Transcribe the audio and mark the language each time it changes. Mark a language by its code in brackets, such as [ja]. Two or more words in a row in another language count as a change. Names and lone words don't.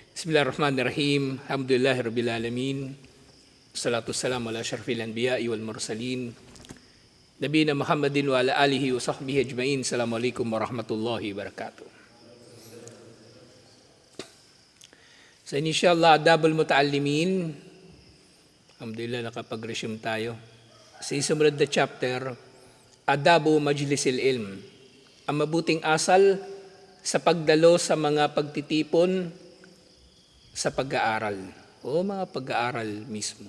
[ar] بسم الله الرحمن الرحيم الحمد لله رب العالمين والصلاة والسلام على أشرف الأنبياء والمرسلين. نبينا محمد وعلى آله وصحبه أجمعين. السلام عليكم ورحمة الله وبركاته. [tl] So inshallah, Adabul Muta'allimin. Alhamdulillah, nakapag-resume tayo. Sa sumunod na chapter, Adabu Majlisil Ilm. Ang mabuting asal sa pagdalo sa mga pagtitipon sa pag-aaral o mga pag-aaral mismo.